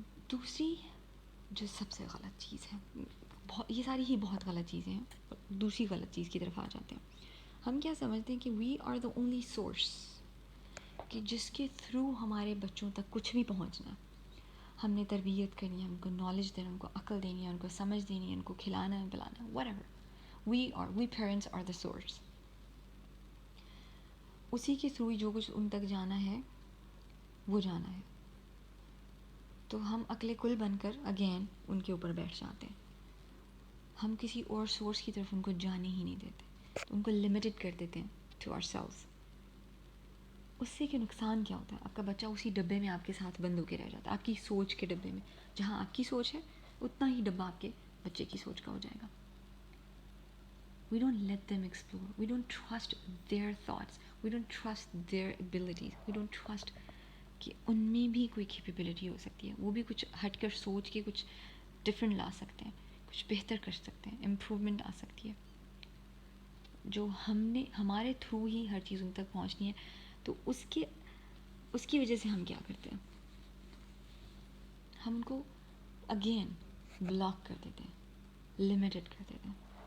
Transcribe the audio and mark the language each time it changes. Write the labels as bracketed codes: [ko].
[ur] دوسری جو سب سے غلط چیز ہے, یہ ساری ہی بہت غلط چیزیں ہیں, دوسری غلط چیز کی طرف آ جاتے ہیں. ہم کیا سمجھتے ہیں کہ [en] we are the only source, [ur] کہ جس کے تھرو ہمارے بچوں تک کچھ بھی پہنچنا. ہم نے تربیت کرنی ہے, ان کو نالج دینا, ان کو عقل دینی ہے, ان کو سمجھ دینی ہے, ان کو کھلانا ہے پلانا ہے, whatever. [en] We parents are the source. [ur] اسی کے تھرو جو کچھ ان تک جانا ہے وہ جانا ہے. تو ہم عقل کل بن کر اگین ان کے اوپر بیٹھ جاتے ہیں. ہم کسی اور سورس کی طرف ان کو جانے ہی نہیں دیتے, ان کو لمیٹڈ کر دیتے ہیں [en] To ourselves. [ur] اس سے کہ نقصان کیا ہوتا ہے, آپ کا بچہ اسی ڈبے میں آپ کے ساتھ بند ہو کے رہ جاتا ہے, آپ کی سوچ کے ڈبے میں. جہاں آپ کی سوچ ہے اتنا ہی ڈبہ آپ کے بچے کی سوچ کا ہو جائے گا. [en] We don't let them explore. We don't trust their thoughts. We don't trust their abilities. We don't trust [ur] کہ ان میں بھی کوئی کیپیبلٹی ہو سکتی ہے, وہ بھی کچھ ہٹ کر سوچ کے کچھ ڈفرینٹ لا سکتے ہیں, کچھ بہتر کر سکتے ہیں, امپرومنٹ آ سکتی ہے. جو ہم نے ہمارے تھرو ہی ہر چیز ان تک پہنچنی ہے, تو اس کی وجہ سے ہم کیا کرتے ہیں, ہم ان کو اگین بلاک کر دیتے ہیں, لمیٹڈ کر دیتے ہیں.